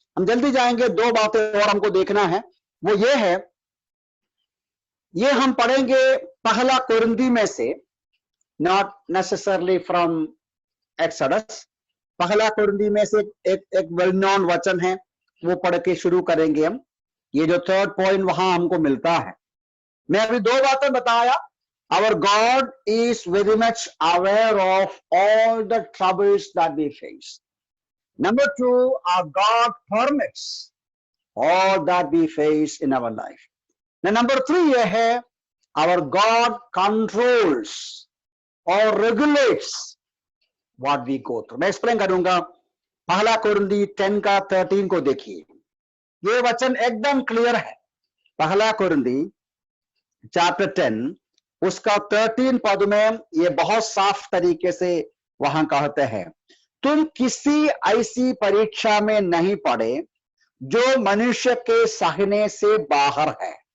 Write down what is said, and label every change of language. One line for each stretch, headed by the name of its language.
Hindi: हम जल्दी जाएंगे, दो बातें और हमको देखना है। वो ये है, ये हम पढ़ेंगे पहला कुरिन्थी में से,
English: Not necessarily from Exodus.
Hindi: पहला कुरिन्थी में से एक वेल नोन वचन है, वो पढ़ के शुरू करेंगे हम। ये जो थर्ड पॉइंट वहां हमको मिलता है, मैं अभी दो बातें बताया।
English: Our God is very much aware of all the troubles that we face. Number 2, our God permits all that we face in our life. Now, number 3
Hindi: ये है,
English: our God controls or regulates what we go through.
Hindi: मैं explain करूंगा। पहला कुरिन्थी 10 का 13 को देखिए, ये वचन एकदम क्लियर है। पहला कुरिन्थी चैप्टर 10 उसका 13 पद में ये बहुत साफ तरीके से वहां कहते हैं, तुम किसी ऐसी परीक्षा में नहीं पड़े जो मनुष्य के सहने से बाहर है।